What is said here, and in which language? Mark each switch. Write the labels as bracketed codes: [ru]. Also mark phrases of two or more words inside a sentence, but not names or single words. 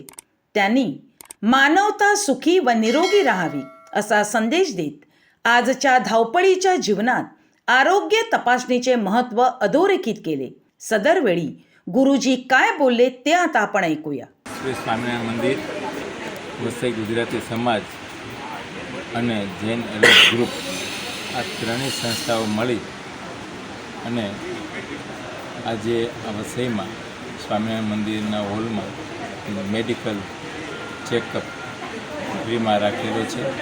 [mr] त्यांनी मानवता सुखी व निरोगी राहावी असा संदेश देत आजच्या धावपळीच्या जीवनात आरोग्य तपासणीचे महत्त्व अधोरेखित केले। सदरवेळी गुरुजी काय बोलले ते आता आपण ऐकूया। [gu] श्री स्वामीनारायण मंदिर, वसई गुजराती समाज અને જૈન એલર્ટ ગ્રુપ આ ત્રણેય સંસ્થાઓ મળી અને આજે આ વસઈમાં સ્વામિનારાયણ મંદિરના હોલમાં [en] medical checkup [gu] ફ્રીમાં રાખેલો છે।